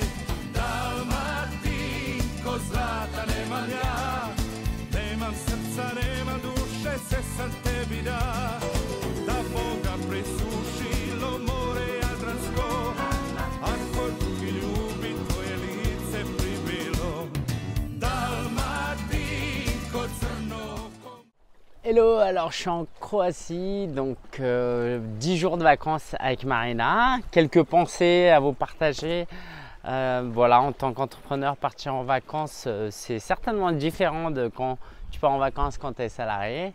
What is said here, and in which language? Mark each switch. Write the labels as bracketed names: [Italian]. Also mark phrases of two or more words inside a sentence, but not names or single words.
[Croatian] Dalmatinko, zlata nemam ja, nemam srca, nemam duše, sve sam tebi da. Da Boga presušilo more Jadransko, ako drugi ljubi tvoje lice pribilo. Dalmatinko, crno oko. [French] Hello, alors je suis en Croatie, donc 10 jours de vacances avec Marina. Quelques pensées à vous partager. Voilà, en tant qu'entrepreneur, partir en vacances, c'est certainement différent de quand tu pars en vacances quand tu es salarié.